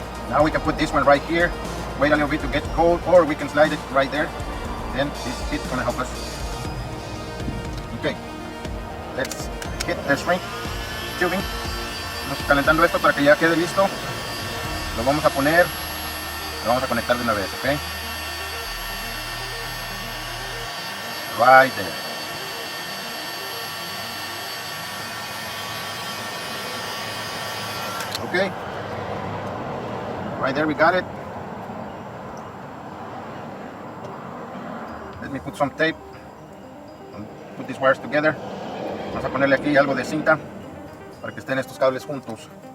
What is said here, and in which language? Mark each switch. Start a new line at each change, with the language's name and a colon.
English: Now we can put this one right here. Wait a little bit to get cold, or we can slide it right there. Then this bit's gonna help us. Okay. Let's hit the shrink tubing.
Spanish: Vamos calentando esto para que ya quede listo. Lo vamos a poner. Lo vamos a conectar de una vez, ¿ok?
English: Right there. Okay. Right there, we got it. Let me put some tape and put these wires together.
Spanish: Vamos a ponerle aquí algo de cinta para que estén estos cables juntos.